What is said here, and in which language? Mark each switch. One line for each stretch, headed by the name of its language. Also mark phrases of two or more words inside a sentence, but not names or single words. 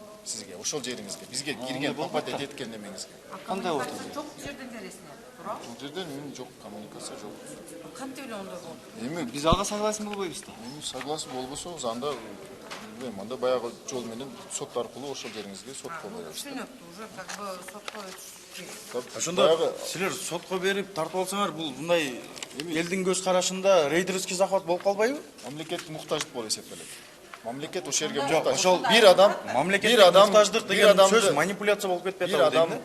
Kyrgyz: Сизге ошол жериңизге, бизге кирген попадать эткен немеңизге. Кандай болот? Жок жерден бересиңер. Туурабы? Бул жерден жок коммуникация жок. Кантип эле ондой болот? Эми Биз ага согласен болбойбуз да. согласен болбосоңуз анда билбейм, анда баягы жол менен сот аркылуу ошол жериңизге сотко беребиз. Түшүнөттү,
Russian: уже как бы
Kyrgyz: сотко өтүш. Ошондо силер сотко берип тартып алсаңар, бул мындай элдин көз карашында
Russian: рейдерский захват
Kyrgyz: болуп калбайбы? Мамлекет муктаждык болуп эсептелет. Мамлекет ошол жерге Жок, муктаж. ошол бир адам мамлекеттик муктаждык деген сөз манипуляция болуп кетпей атабы.